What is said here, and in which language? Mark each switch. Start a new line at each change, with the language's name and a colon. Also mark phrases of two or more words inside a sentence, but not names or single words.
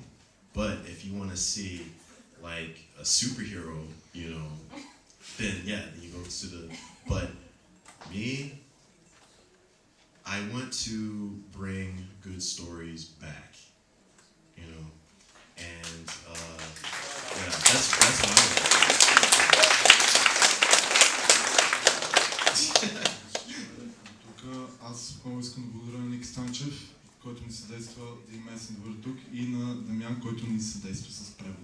English: But if you want to see like a superhero, you know, then yeah, you go to the, but me, I want to bring good stories back, you know, and yeah, that's what I want.
Bulgarian: Тук аз много искам да благодаря на Ники Станчев, който ни съдейства да има месен добър тук, и на Дамян, който ни съдейства с